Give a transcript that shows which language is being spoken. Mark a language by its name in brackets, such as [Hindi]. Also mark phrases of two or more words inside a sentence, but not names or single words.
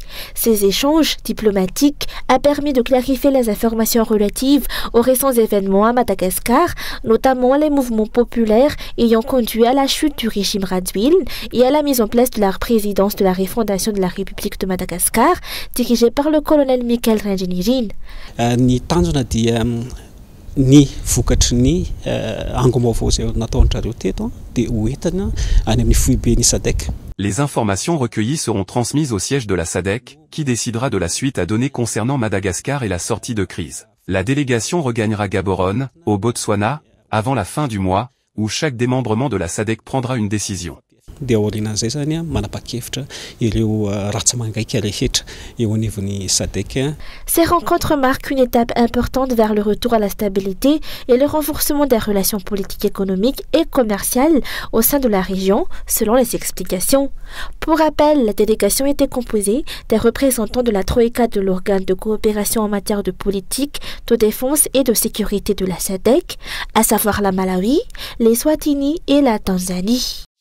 [French] Ces échanges diplomatiques ont permis de clarifier les informations relatives aux récents événements à Madagascar, notamment les mouvements populaires ayant conduit à la chute du régime Radziwiłł et à la mise en place de la présidence de la refondation de la République de Madagascar, dirigée par le colonel Mikael Randjanirin. [Malagasy] Ny vokatry ny angom-baovao izay nataon'izareo teto dia hoentina any amin'ny foiben'ny SADC. [French] Les informations recueillies seront transmises au siège de la SADC, qui décidera de la suite à donner concernant Madagascar et la sortie de crise. La délégation regagnera Gaborone, au Botswana, avant la fin du mois, où chaque démembrement de la SADC prendra une décision. [Malagasy] Dia aorian'izay zany manapa-kevitra ireo ratsamangaiky rehetra eo anivon'ny SADC. [French] Ces rencontres marquent une étape importante vers le retour à la stabilité et le renforcement des relations politiques, économiques et commerciales au sein de la région, selon les explications. Pour rappel, la délégation était composée des représentants de la Troïka de l'organe de coopération en matière de politique, de défense et de sécurité de la SADC, à savoir la Malawi, les Swatini et la Tanzanie.